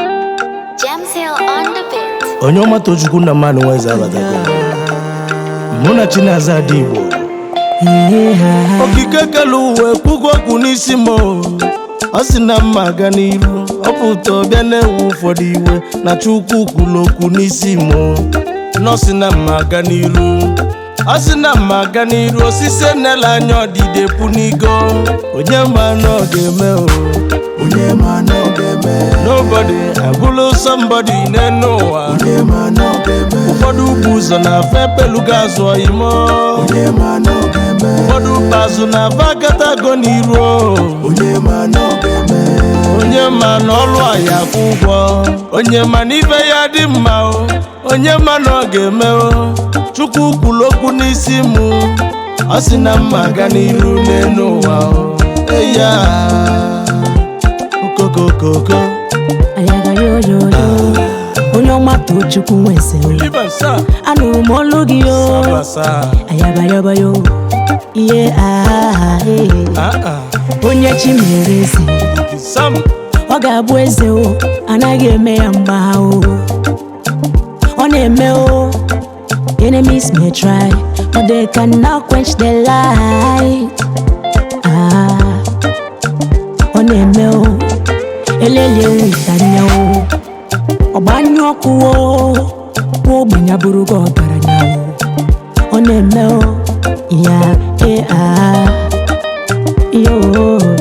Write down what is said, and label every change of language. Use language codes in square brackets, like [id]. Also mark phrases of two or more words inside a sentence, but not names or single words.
[en] Jam Sale on the beat. [ig] Onye ọma Tochukwu na mmanụ nwa eze abatago. Mụ na Chinaza dị Igbo. Okike kelu uwe kwugo okwu n'isi m o. Ọ sị na mma aga n'iru, ọ pụta ọ bịa na-ewe ụfọdụ iwe, na Chukwu kwuru okwu n'isi m o. Na ọ sị na mma aga n'iru. Ọ sị na mma aga n'iru, osisi enela anya ọdịda epu n'igo. Onye ma na ọ ga-eme o. Onye ma na ọ ga-eme. [en] Nobody, I follow somebody [ig] n'enu ụwa. Onye ma na ọ ga-eme. Ụfọdụ bụ ụzọ na-afa epelugo azụ ọyị m o. Onye ma na ọ ga-eme. Ụfọdụ bụ azụ na-afa agatago n'iru o. Onye ma na ọ ga-eme. Onye ma na ọlụ a ya akwụ ụgwọ. Onye ma na ibe ya dị mma o. Onye ma na ọ ga-eme o. Chukwu kwuru okwu n'isi mụ. Ọ sị na mma aga n'iru n'enu ụwa o. Eya. Okokokoko. Ayaga yo yo yo. Onye ọma Tochukwu nwe eze o. [en] Live and sir. [ig] Anụrụ m olu gị o. Saba sa. Ayaga yo yo. Iye ah, eh. Ah, ah. Onye chi mere eze. Sam. Ọ ga-abụ eze o. Anaghị eme ya mgba o. Ọ na-eme o. [en] Enemies may try, but they cannot quench the light. [ig] Ah. Ọ na-eme o. Elelie nwita anya o. Ọ gbanyụ ọkụ o. Nwa ogbenye abụrụgo ọgaranya o. Ọ na-eme o. Ya, eh, ah. Yo.